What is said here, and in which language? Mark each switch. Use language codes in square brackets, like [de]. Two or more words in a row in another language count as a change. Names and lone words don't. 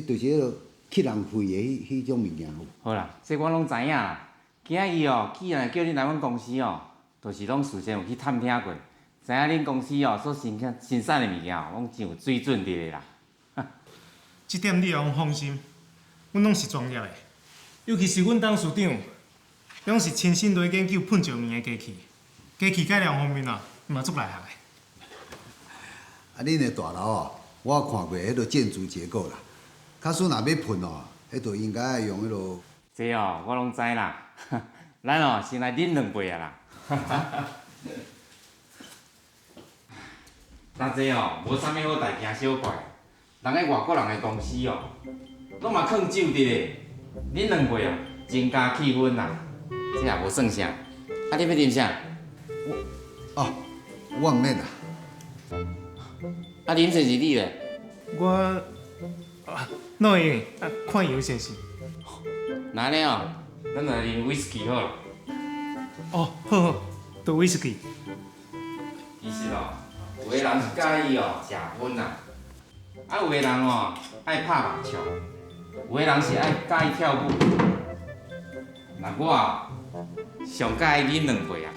[nan] 就是迄落吸人肺的迄种物件。好啦，这我拢知影啦。今仔日哦，既然叫恁来阮公司哦，就是拢事先有去探听过，知影恁公司哦所生产的物件哦，拢真有水准的啦。这点你用放心，阮拢是专业的，尤其是阮董事长，拢是亲身来研究喷石棉的机器，机器改良方面啊，嘛足厉害。恁的大楼哦，我看过迄落建筑结构啦。假使若要喷哦，迄就应该爱用迄落。这哦，我拢知啦。咱哦，先来啉两杯啊啦。但这哦，无啥物好大惊小怪。人个外国人的公司哦，拢嘛藏酒的咧。啉两杯啊，增加气氛啦。这也无算啥。啊，你要啉啥？我毋免啦。啊，啉就是你咧。我哪会用？看油先是。那安尼哦，咱来啉威士忌好了。哦，好，倒威士忌。其实哦，有个人是介意哦食薰啦，啊有个人哦爱拍麻将，有个人是爱介意跳舞。那我啊上介意啉两杯啊。